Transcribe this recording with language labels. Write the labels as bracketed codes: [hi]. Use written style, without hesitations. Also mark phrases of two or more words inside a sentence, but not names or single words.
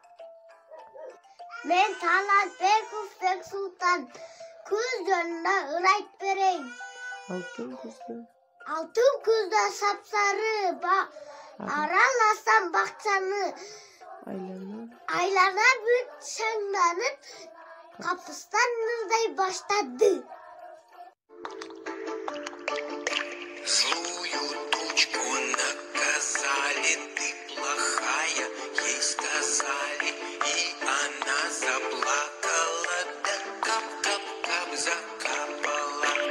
[ky] Мен Талантбеков Бексултан күз жөнүндө ыр айтып берейин. Алтын күздө сапсары араласам бакчаны, айлана бүт шаңданып, капыстан нурдай баштады. [ru] Злую тучку наказали, ты плохая, ей сказали, и она заплакала, да кап-кап-кап закапала.